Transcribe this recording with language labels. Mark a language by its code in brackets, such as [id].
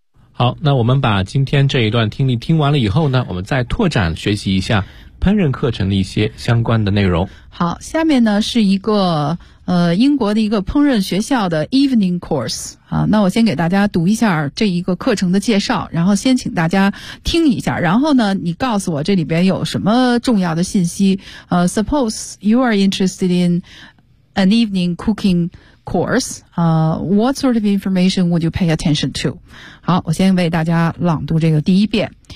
[zh] 好，那我们把今天这一段听力听完了以后呢，我们再拓展学习一下烹饪课程的一些相关的内容。好，下面呢是一个英国的一个烹饪学校的 evening course 啊，那我先给大家读一下这一个课程的介绍，然后先请大家听一下，然后呢你告诉我这里边有什么重要的信息。 [en] Suppose you are interested in an evening cooking course, what sort of information would you pay attention to? [zh] 好，我先为大家朗读这个第一遍。